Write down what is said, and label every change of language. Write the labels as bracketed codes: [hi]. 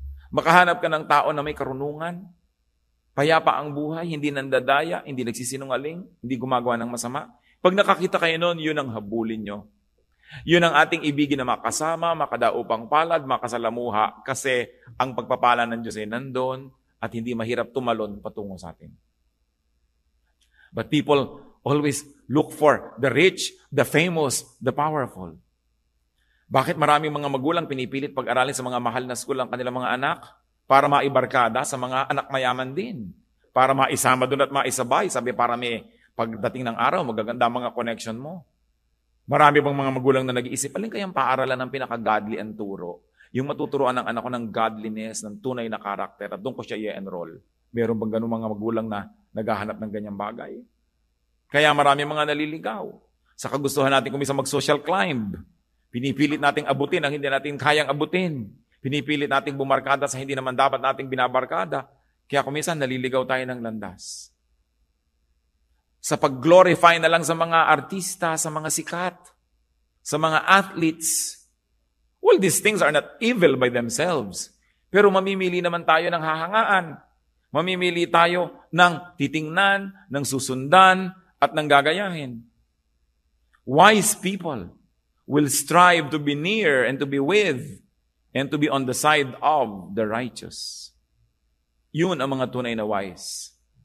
[tl] Makahanap ka ng tao na may karunungan, payapa ang buhay, hindi nandadaya, hindi nagsisinungaling, hindi gumagawa ng masama. Pag nakakita kayo noon, yun ang habulin nyo. Yun ang ating ibigin na makasama, makadaupang palad, makasalamuha, kasi ang pagpapala ng Diyos ay nandun at hindi mahirap tumalon patungo sa atin. [en] But people always look for the rich, the famous, the powerful. [tl] Bakit maraming mga magulang pinipilit pag-aralin sa mga mahal na school ang kanilang mga anak? Para maibarkada sa mga anak mayaman din. Para maisama doon at maisabay. Sabi, para may pagdating ng araw, magaganda mga connection mo. Marami bang mga magulang na nag-iisip, alin kayang paaralan ng pinaka-godly ang turo? Yung matuturoan ng anak ko ng godliness, ng tunay na karakter, at doon ko siya i-enroll. Meron bang ganun mga magulang na naghahanap ng ganyang bagay? Kaya marami mga naliligaw. Sa kagustuhan natin kung minsan mag-social climb, pinipilit nating abutin ang hindi natin kayang abutin. Pinipilit nating bumarkada sa hindi naman dapat nating binabarkada. Kaya kung minsan naliligaw tayo ng landas. Sa pag-glorify na lang sa mga artista, sa mga sikat, sa mga athletes. [en] Well, these things are not evil by themselves. [tl] Pero mamimili naman tayo ng hahangaan. Mamimili tayo ng titingnan, ng susundan, at ng gagayahin. [en] Wise people will strive to be near and to be with and to be on the side of the righteous. [tl] Yun ang mga tunay na wise.